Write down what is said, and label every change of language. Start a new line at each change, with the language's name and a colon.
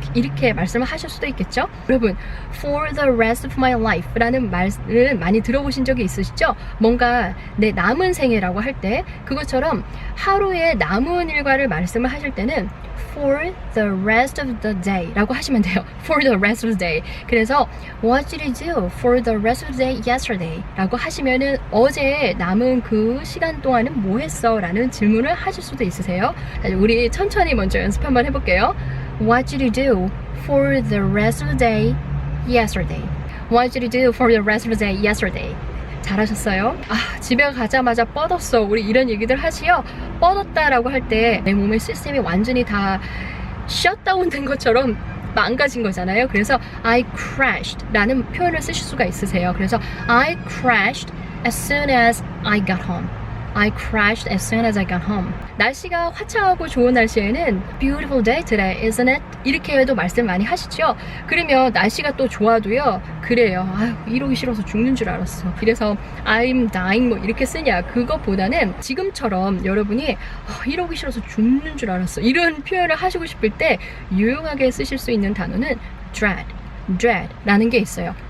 Korean: 이렇게 말씀을 하실 수도 있겠죠. 여러분
English: For the rest of my life
Korean: 라는 말을 많이 들어보신 적이 있으시죠? 뭔가 내 남은 생애라고 할 때 그것처럼 하루의 남은 일과를 말씀을 하실 때는
English: For the rest of the day
Korean: 라고 하시면 돼요.
English: For the rest of the day.
Korean: 그래서
English: What did you do for the rest of the day yesterday?
Korean: 라고 하시면은 어제 남은 그 시간 동안은 뭐 했어? 라는 질문을 하실 수도 있으세요. 우리 천천히 먼저 연습 한번 해볼게요.
English: What did you do for the rest of the day yesterday? What did you do for the rest of the day yesterday?
Korean: 잘하셨어요. 집에 가자마자 뻗었어. 우리 이런 얘기들 하시요. 뻗었다라고 할 때 내 몸의 시스템이 완전히 다 셧다운 된 것처럼 망가진 거잖아요. 그래서
English: I crashed
Korean: 라는 표현을 쓰실 수가 있으세요. 그래서
English: I crashed as soon as I got home. I crashed as soon as I got home.
Korean: 날씨가 화창하고 좋은 날씨에는
English: Beautiful day today, isn't it?
Korean: 이렇게 해도 말씀 많이 하시죠? 그러면 날씨가 또 좋아도요. 그래요. 이러기 싫어서 죽는 줄 알았어. 그래서
English: I'm dying
Korean: 뭐 이렇게 쓰냐. 그것보다는 지금처럼 여러분이 이러기 싫어서 죽는 줄 알았어. 이런 표현을 하시고 싶을 때 유용하게 쓰실 수 있는 단어는 dread 라는 게 있어요.